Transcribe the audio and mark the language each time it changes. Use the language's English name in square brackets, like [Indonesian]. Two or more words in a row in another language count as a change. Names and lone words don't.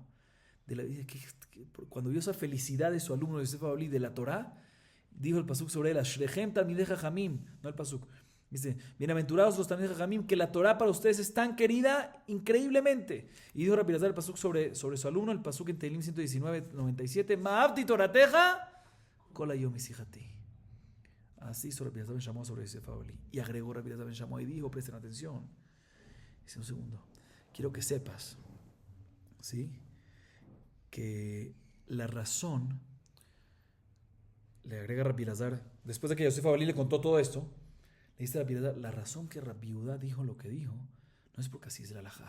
[Spanish] Cuando vio esa felicidad de su alumno Yosef Babli de la Torá, dijo el pasuk sobre él, [Hebrew] אשריכם תלמידי חכמים, [Spanish] no el pasuk. Dice, bienaventurados los [Hebrew] תלמידי חכמים, [Spanish] que la Torá para ustedes es tan querida increíblemente. Y dijo Rabbi Elazar el pasuk sobre su alumno, el pasuk en Tehilim 119:97, [Hebrew] מאהבתי תורתך כל היום שיחתי. [Spanish] Así hizo Rabbi Elazar ben Shammua sobre Yosef Babli. Y agregó Rabbi Elazar ben Shammua y dijo, presten atención. Dice un segundo, quiero que sepas, ¿sí? Que la razón, le agrega Rabbi Elazar, después de que Yosef Babli le contó todo esto, le dice a Rabbi Elazar, la razón que Rabbi Yehudá dijo lo que dijo, no es porque así es la halajá.